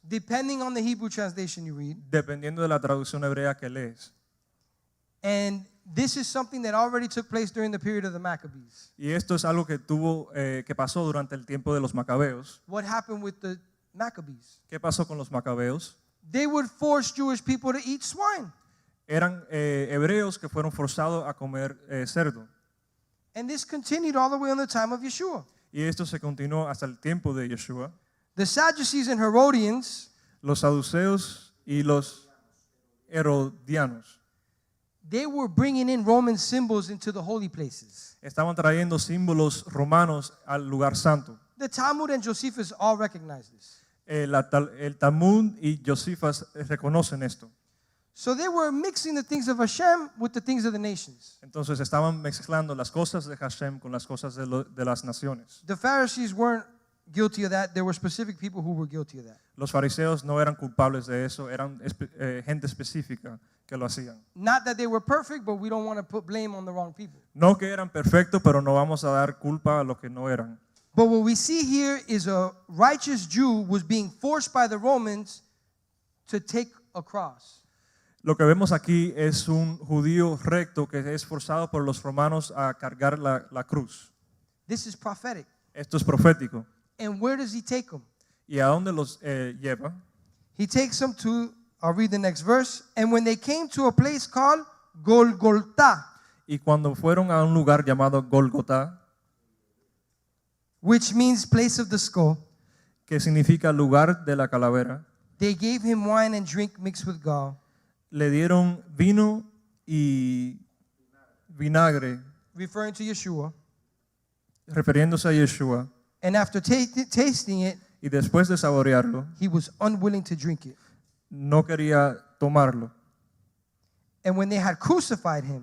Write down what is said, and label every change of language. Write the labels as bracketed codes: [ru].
[en] Depending on the Hebrew translation you read. [es] dependiendo de la traducción hebrea que lees. [en] And this is something that already took place during the period of the Maccabees. [es] Y esto es algo que que pasó durante el tiempo de los macabeos. [en] What happened with the Maccabees? [es] ¿Qué pasó con los macabeos? [en] They would force Jewish people to eat swine. [es] Eran hebreos que fueron forzados a comer cerdo. [en] And this continued all the way on the time of Yeshua. [es] Y esto se continuó hasta el tiempo de Yeshua. [en] The Sadducees and Herodians, [es] Los saduceos y los herodianos [en] they were bringing in Roman symbols into the holy places. [es] estaban trayendo símbolos romanos al lugar santo. [en] The Talmud and Josephus all recognize this. [es] El Talmud y Josifas reconocen esto. [en] So they were mixing the things of Hashem with the things of the nations. [es] Entonces estaban mezclando las cosas de Hashem con las cosas de las naciones. [en] The Pharisees weren't guilty of that. There were specific people who were guilty of that. [es] Los fariseos no eran culpables de eso, eran gente específica que lo hacían. [en] Not that they were perfect, but we don't want to put blame on the wrong people. [es] No que eran perfectos, pero no vamos a dar culpa a los que no eran. [en] But what we see here is a righteous Jew was being forced by the Romans to take a cross. [es] Lo que vemos aquí es un judío recto que es forzado por los romanos a cargar la cruz. [en] This is prophetic. [es] Esto es profético. [en] And where does he take them? [es] ¿Y a dónde los lleva? [en] He takes them to, I'll read the next verse. And when they came to a place called Golgotha, [es] Y cuando fueron a un lugar llamado Golgotá, [en] which means place of the skull, [es] que significa lugar de la calavera, [en] they gave him wine and drink mixed with gall, [es] le dieron vino y vinagre, [en] referring to Yeshua. [es] refiriéndose a Yeshua, [en] And after tasting it, [es] y después de saborearlo, [en] he was unwilling to drink it. [es] no quería tomarlo. [en] And when they had crucified him,